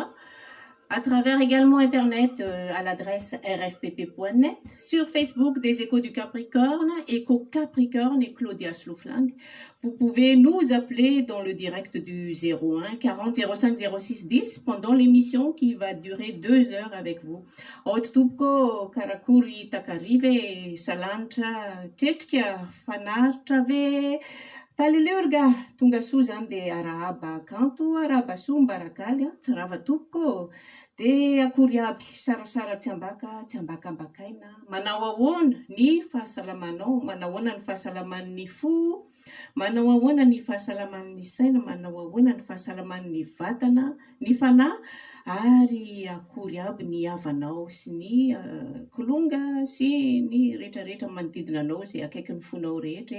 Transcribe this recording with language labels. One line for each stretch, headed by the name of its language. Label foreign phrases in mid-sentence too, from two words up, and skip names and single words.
French: À travers également Internet à l'adresse rfpp.net, sur Facebook des Échos du Capricorne, Écho Capricorne et Claudia Sloufland. Vous pouvez nous appeler dans le direct du 01 40 05 06 10 pendant l'émission qui va durer 2 heures avec vous. Otupko karakuri takarive salantra tetka fanartrave talilurga tunga suzan de araba kanto araba sumbarakalia tsarava tupko.
Malagasy: De akory aby sarasara tsy ambakambakaina. Manao ahoana ny fahasalamanao, manao ahoana ny fahasalaman'ny fo, manao ahoana ny fahasalaman'ny saina, manao ahoana ny fahasalaman'ny vatana, ny fanahy, ary akory aby ny havanao sy ny kolonga sy ny rehetrarehetra manodidina anao izay akaiky ny fonao rehetra.